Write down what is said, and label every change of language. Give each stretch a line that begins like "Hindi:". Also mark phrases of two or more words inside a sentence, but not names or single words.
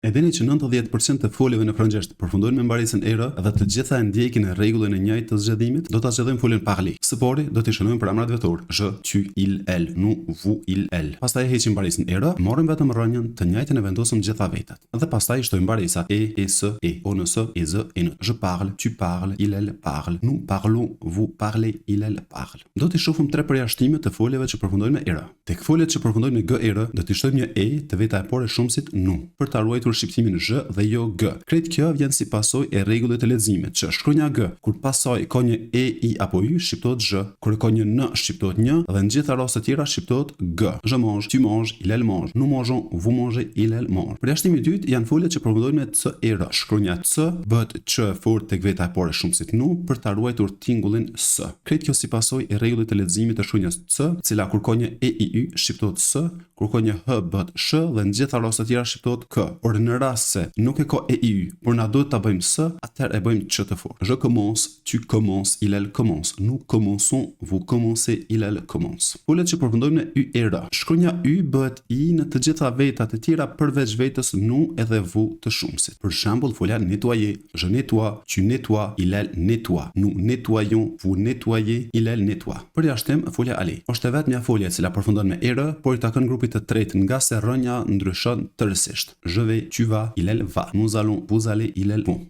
Albanian: E dini që 90% të foljeve në frëngjisht përfundojnë me mbarisjen era dhe të gjitha e ndjekin rregullin e njëjtë të zgjedhimit. Do ta zgjedhojmë foljen parler. Së pari do t'i shënojmë përembrat vetor:
French: je, tu, il, elle, nous, vous, il, elle.
Albanian: Pastaj heqim mbarisjen era, morëm vetëm rrënjën, të njëjtën e vendosëm gjitha vetat. Dhe pastaj shtojmë mbarisat e, se, e, on, se, e, ze, e, ne.
French: Je parle, tu parles, il, elle parle, nous parlons, vous parlez, il, elle parle.
Albanian: Do t'i shohim tre përjashtime të foljeve që përfundojnë me era. Tek foljet që përfundojnë me g era, do t'i shtojmë një e të veta e parë e shumësit nu, për ta ruajtur shqiptimin zh dhe jo g. Krejt kjo vjen si pasojë e rregullit të leximit, që shkronja g, kur pasoj ka një e, i apo y, shqiptohet zh, kur ka një n, shqiptohet një, dhe në gjitha rastet tjera shqiptohet g.
French: Je mange, tu manges, il, elle mange, nous mangeons, vous mangez, il, elle mange.
Albanian: Përjashtimi i dytë janë foljet që përfundojnë me c era. Shkronja c bëhet ç fort tek veta e parë e shumësit nu, për ta ruajtur tingullin s. Krejt kjo si pasojë e rregullit të leximit të shkronjës c, cila kur ka një e, i, y, shqiptohet s, kur ka një h bëhet sh, dhe në gjitha rastet tjera shqiptohet k. Por në rast se nuk e ka e, i, y, por na duhet ta bëjmë s, atëherë e bëjmë ç të fortë.
French: Je commence, tu commences, il, elle commence, nous commençons, vous commencez, il, elle commence.
Albanian: Foljet që përfundojnë me y era. Shkronja y bëhet i në të gjitha vetat e tjera përveç vetës nu edhe vu të shumësit. Për shembull, folja nettoyer,
French: je nettoie, tu nettoies, il, elle nettoie, nous nettoyons, vous nettoyez, il, elle nettoie.
Albanian: Përjashtim, folja aller. Është vetëm një folje e cila përfundon me era, por i takon grupit të tretë nga se rrënja ndryshon tërësisht.
French: Je vais, tu vas, il, elle va. Nous allons, vous allez, il, elle vont.